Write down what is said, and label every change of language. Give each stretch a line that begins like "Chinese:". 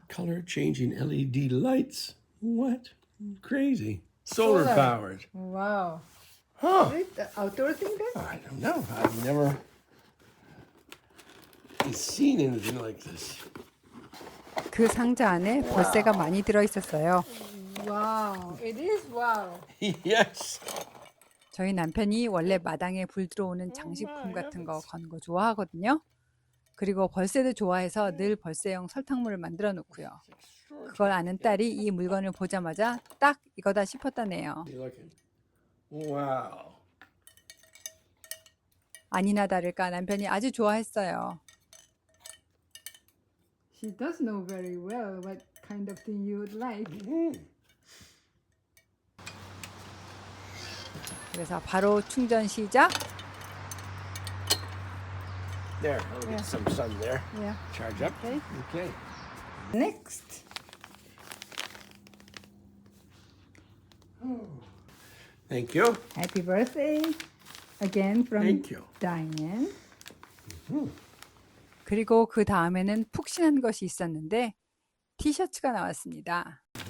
English: Color changing LED lights. What? Crazy. Solar Solar. powered. Wow. Huh. Is it the outdoor thing then? I don't know. I've never seen anything like this.
Korean: 그 상자 안에 벌새가 많이 들어 있었어요.
English: Wow. It is wow. Yes.
Korean: 저희 남편이 원래 마당에 불 들어오는 장식품 같은 거 건 거 좋아하거든요. 그리고 벌새도 좋아해서 늘 벌새용 설탕물을 만들어 놓고요. 그걸 아는 딸이 이 물건을 보자마자 딱 이거다 싶었다네요.
English: You looking? Wow.
Korean: 아니나 다를까 남편이 아주 좋아했어요.
English: She does know very well what kind of thing you would like.
Korean: 그래서 바로 충전 시작.
English: There. I'll get some sun there. Yeah. Charge up. Okay. Okay. Next. Thank you. Happy birthday again from Thank you. Diane.
Korean: 그리고 그 다음에는 푹신한 것이 있었는데 티셔츠가 나왔습니다.